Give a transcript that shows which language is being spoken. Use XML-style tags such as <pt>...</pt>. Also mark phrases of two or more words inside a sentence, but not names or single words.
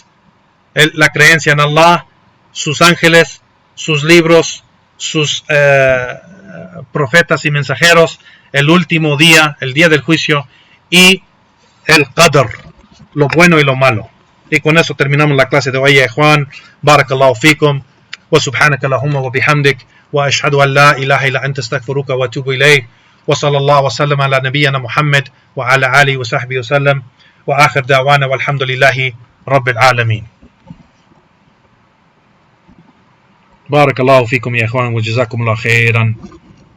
<es>La creencia en Allah, sus ángeles, sus libros, sus profetas y mensajeros, el último día, el día del juicio, y el Qadr, lo bueno y lo malo. Y con eso terminamos la clase de hoy, Juan.</es> <ar>بارك الله فيكم، وسبحانك اللهم وبحمدك، وأشهد أن لا إله إلا أنت أستغفرك وأتوب إليك، وصلى الله وسلم على نبينا محمد وعلى آله وصحبه وسلم، وآخر دعوانا والحمد لله رب العالمين. بارك الله فيكم يا إخوان وجزاكم الله خيرا.</ar>